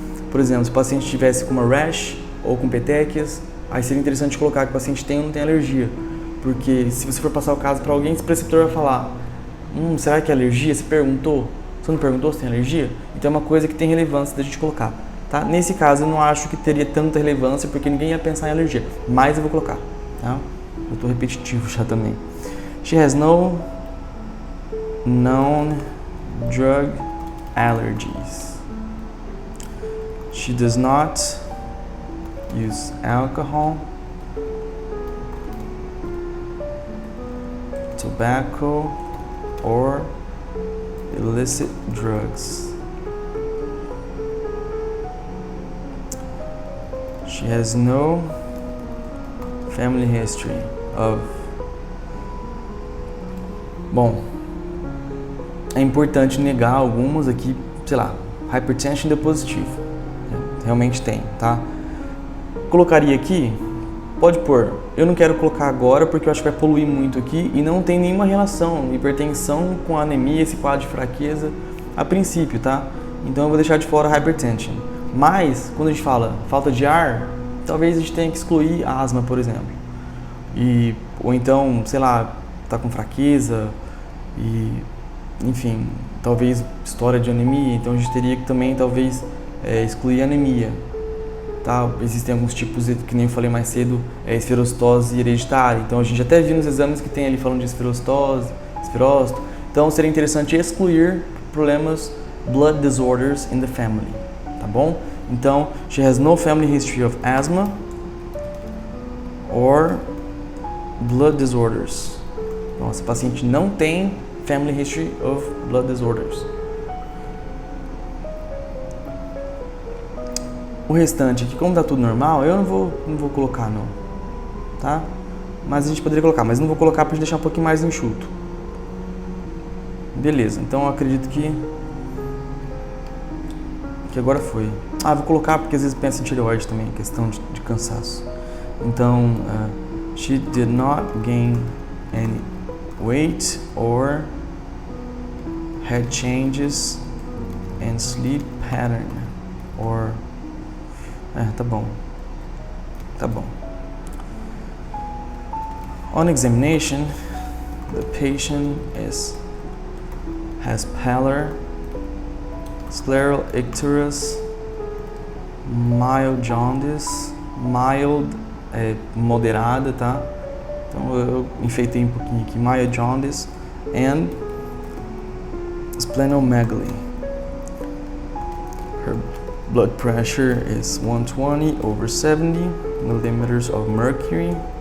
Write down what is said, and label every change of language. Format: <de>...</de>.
<pt>Por exemplo, se o paciente tivesse com uma rash ou com petequias, aí seria interessante colocar que o paciente tem ou não tem alergia, porque se você for passar o caso para alguém, esse preceptor vai falar: será que é alergia? Você perguntou? Você não perguntou se tem alergia? Então é uma coisa que tem relevância da gente colocar, tá? Nesse caso eu não acho que teria tanta relevância porque ninguém ia pensar em alergia, mas eu vou colocar, tá? Eu tô repetitivo já também.</pt> <en>She has no known drug allergies. She does not use alcohol, tobacco, or illicit drugs. She has no family history of...</en> <pt>Bom, é importante negar algumas aqui, sei lá, hypertension deu positivo. Realmente tem, tá? Colocaria aqui, pode pôr, eu não quero colocar agora porque eu acho que vai poluir muito aqui e não tem nenhuma relação, hipertensão com anemia, esse quadro de fraqueza, a princípio, tá? Então eu vou deixar de fora a hypertension. Mas, quando a gente fala falta de ar, talvez a gente tenha que excluir a asma, por exemplo. Ou então, sei lá, tá com fraqueza e, enfim, talvez história de anemia, então a gente teria que também, talvez, excluir a anemia. Tá? Existem alguns tipos, que nem eu falei mais cedo, esferocitose hereditária. Então a gente até viu nos exames que tem ali falando de esferocitose, esferócito. Então seria interessante excluir problemas,</pt> <en>blood disorders in the family,</en> <pt>tá bom?</pt> <en>Então, she has no family history of asthma or blood disorders.</en> <pt>Então, essa paciente não tem</pt> <en>family history of blood disorders.</en> <pt>O restante aqui, como está tudo normal, eu não vou colocar não, tá? Mas a gente poderia colocar, mas não vou colocar para deixar um pouquinho mais enxuto. Beleza, então eu acredito que agora foi. Vou colocar porque às vezes pensa em tireoide também, questão de cansaço.</pt> <en>Então, she did not gain any weight or had changes in sleep pattern or...</en> <pt>tá bom. Tá bom.</pt> <en>On examination, the patient has pallor, scleral icterus, mild jaundice,</en> <pt>mild é moderada, tá? Então eu enfeitei um pouquinho aqui,</pt> <en>mild jaundice, and splenomegaly. Her blood pressure is 120/70 millimeters of mercury.</en>